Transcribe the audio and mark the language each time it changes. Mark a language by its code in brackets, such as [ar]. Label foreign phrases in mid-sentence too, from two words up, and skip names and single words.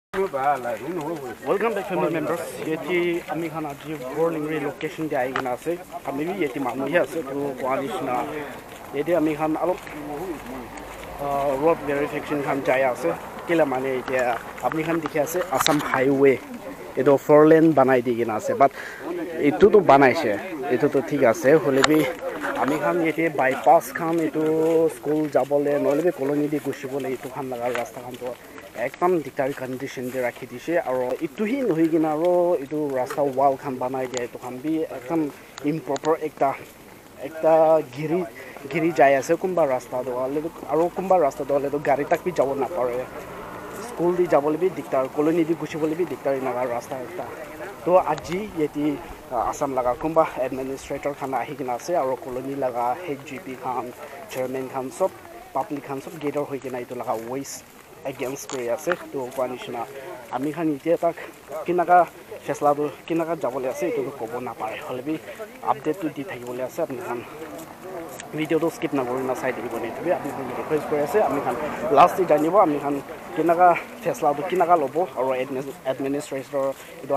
[en] Welcome back family members. [nag] Yeti ami khan aji boarding relocation de ai gina ase. Ami bi yeti manu hi ase to Kwanishna. Yeti ami khan alop road verification khan jai ase. Kila mane yeti ami khan dikhi ase Assam highway. Edo 4 lane banai di gina ase. But itu to banaise. Itu to thik ase. Hole bi ami khan yeti bypass khan itu school jabole nole bi colony di gushibole itu khan laga rasta khan to একদম দিকটাৰি কন্ডিশন de rakhi dise aro itu hi nohi gina aro itu rasta wall khan banai dia itu khan bi ekdam improper ekta giri jai ase kumba rasta do aro kumba rasta do le do gari tak bi jabo na pare school di jabole bi diktar colony di gushibole bi diktari naga rasta ekta to aji yeti Assam laga kumba administrator khan ahi gina ase aro colony laga HGP khan chairman khan sob public khan sob gather hoi gina itu laga waste against koi ase to Kwanishna ami khan itia tak kinaka fesla do kinaka jabole ase itu to kobo na pare holebi update to di thakibole ase apni khan video to skip na korina side di bone to apni khan request koi ase ami khan last di janibo ami khan kinaka fesla do kinaka lobo aro administrator itu